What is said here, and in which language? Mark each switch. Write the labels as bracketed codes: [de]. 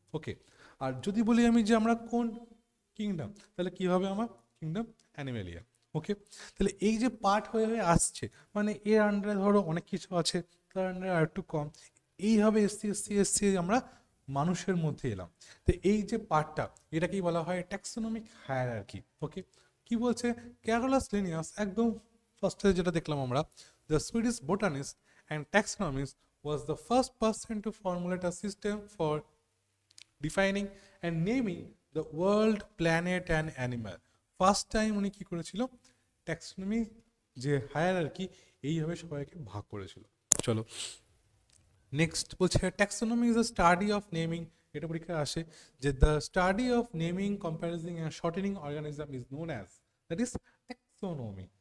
[bn] ওকে, আর যদি বলি আমি যে আমরা কোন কিংডম, তাহলে কি হবে আমার কিংডম অ্যানিমেলিয়া। ওকে, তাহলে এই যে পার্ট হয়ে হয়ে আসছে, মানে এর আন্ডারে ধরো অনেক কিছু আছে, তার আন্ডারে আর একটু কম, এইভাবে এসছি আমরা মানুষের মধ্যে এলাম। তো এই যে পার্টটা, এটাকেই বলা হয় ট্যাক্সোনমিক হায়ারার্কি। ওকে, কি বলছে? [en] Carolus Linnaeus, [bn] একদম ফার্স্টে যেটা দেখলাম আমরা, [en] The Swedish botanist and taxonomist was the first person to formulate a system for defining and naming the world, planet and animal. [bn] First time উনি কি করেছিল? ট্যাক্সোনমি যে হায়ারার্কি, এইভাবে সবাইকে ভাগ করেছিল। চলো নেক্সট বলছে [en] taxonomy is a study of naming, [bn] এটা পরীক্ষায় আসে যে [en] The study of naming, comparing and shortening organism is known as, that is taxonomy.